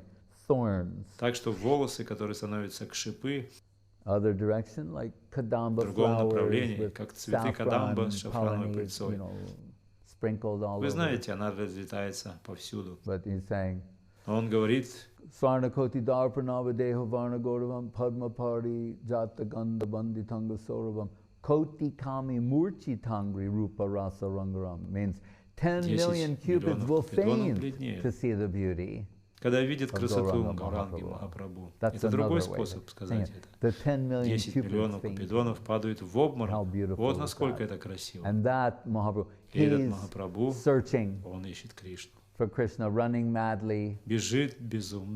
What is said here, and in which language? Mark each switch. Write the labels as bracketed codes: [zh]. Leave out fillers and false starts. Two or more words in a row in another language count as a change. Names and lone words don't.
[ru] Так что волосы, которые становятся как шипы, в другом направлении, как цветы кадамба с шафрановой пыльцой. Вы знаете, она разлетается повсюду. Но он говорит, [bn] কোটি কাম মূর্চ্ছি তাঙ্গরি রূপ রস রঙ্গারাম [en] means 10 million cupids will faint to see the beauty. [ru] когда видят красоту Гауранги Махапрабху. Это другой способ сказать это. 10 миллионов купидонов падают в обморок. Вот насколько это красиво. И этот Махапрабху, он ищет Кришну. Бежит безумно.